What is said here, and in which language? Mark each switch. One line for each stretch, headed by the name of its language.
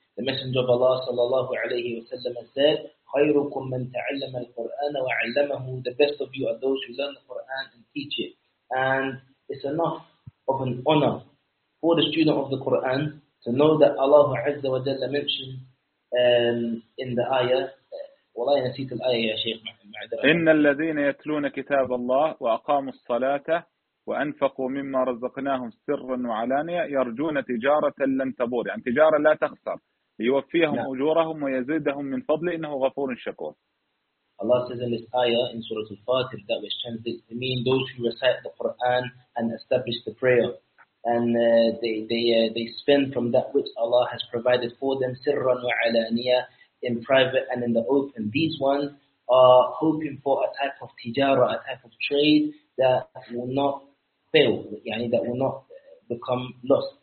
English: The Messenger of Allah sallallahu alayhi wa sallam said,
Arabic: خَيْرُكُمْ مَنْ تَعَلَّمَ الْقُرْآنَ وَعَلَّمَهُ.
English: The best of you are those who learn the Qur'an and teach it. And it's enough of an honor for the student of the Qur'an to know that Allah Azza wa Jalla mentioned in the ayah.
Arabic: والله نسيت الآية يا شيخ محمد. إن الذين يتلون كتاب الله وأقاموا الصلاة وأنفقوا مما رزقناهم سرا وعلانية يرجون تجارة لن تبور, يعني تجارة لا تخسر, ليوفيهم أجورهم ويزيدهم من فضله إنه غفور شكور.
English: Allah says in this ayah in Surah Al-Fatir that which translates to mean those who recite the Quran and establish the prayer and they spend from that which Allah has provided for them
Arabic: sirran wa alaniya
English: in private and in the open. These ones are hoping for a type of tijara, a type of trade that will not fail, يعني, that will not become lost.